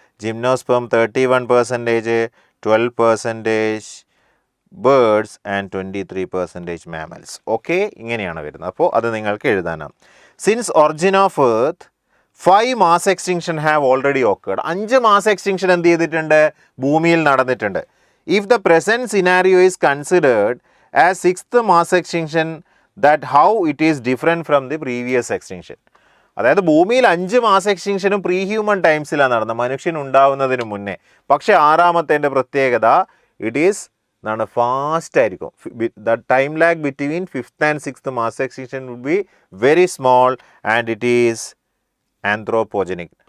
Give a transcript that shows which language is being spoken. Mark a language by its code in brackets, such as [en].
[en] Gymnosperm 31%, 12% birds and 23% mammals. [ml] Okay, ഇങ്ങനെയാണ് വരുന്നത്. അപ്പോൾ അത് നിങ്ങൾക്ക് എഴുതാനാണ്. [en] Since origin of earth 5 mass extinction have already occurred. 5 mass extinction [ml] എന്ത് ചെയ്തിട്ടുണ്ട്? ഭൂമിയിൽ നടന്നിട്ടുണ്ട്. [en] If the present scenario is considered as sixth mass extinction that how it is different from the previous extinction. [ml] അതായത് ഭൂമിയിൽ 5 മാസ് എക്സ്റ്റിങ്ഷനും പ്രീ ഹ്യൂമൻ ടൈംസിലാണ് നടന്നത്, മനുഷ്യൻ ഉണ്ടാവുന്നതിന് മുന്നേ. പക്ഷേ ആറാമത്തേൻ്റെ പ്രത്യേകത [en] it is [ml] എന്താണ് ഫാസ്റ്റ് ആയിരിക്കും. [en] The time lag between fifth and sixth mass extinction would be very small and it is anthropogenic.